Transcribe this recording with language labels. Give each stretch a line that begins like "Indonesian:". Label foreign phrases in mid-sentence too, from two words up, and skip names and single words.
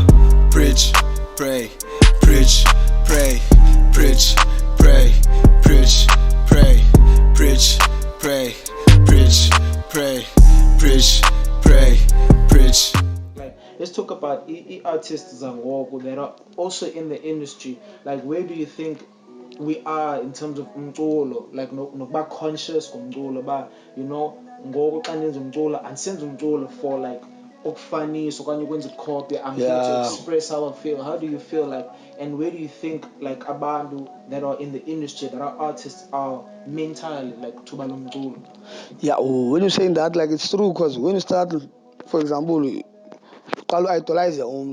English: Preach, pray, preach, pray, preach, pray, preach, pray, preach, pray, preach, pray, preach, pray, preach. Let's talk about artists zangoku that are also in the industry. Like, where do you think we are in terms of umculo?
Xhosa: Like, nokuba conscious ngomculo, ba,
English: you know,
Xhosa: ngoku xa ndenza umculo andisenza umculo
English: for like
Xhosa: ukufanisa okanye ukwenza copy.
English: I'm here to express how I feel. How do you feel like, and where do you think like abantu that are in the industry, that are artists, are mentally like to
Xhosa: balo mculo?
English: Yeah, when you're saying that, like, it's true, because when you start, for example, you idolize your own,